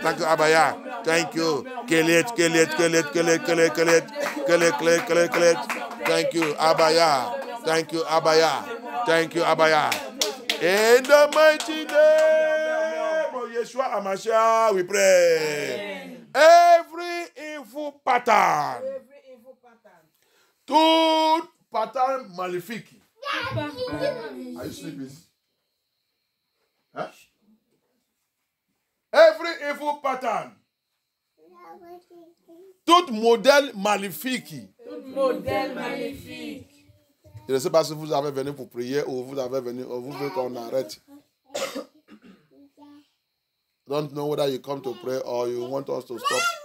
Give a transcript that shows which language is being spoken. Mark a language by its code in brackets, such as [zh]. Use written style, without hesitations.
[en] Thank you, Abaya. Thank you. Kelet. Thank you, Abaya. Thank you, Abaya. Thank you, Abaya. In the mighty name of Yeshua HaMashiach, we pray. Every evil pattern, [fr] tout pattern maléfique. [en] Are you sleeping? Huh? Every evil pattern, [fr] tout modèle maléfique. Je ne sais pas si vous avez venu pour prier ou vous avez venu ou vous voulez qu'on arrête. [en] Don't know whether you come to pray or you want us to stop.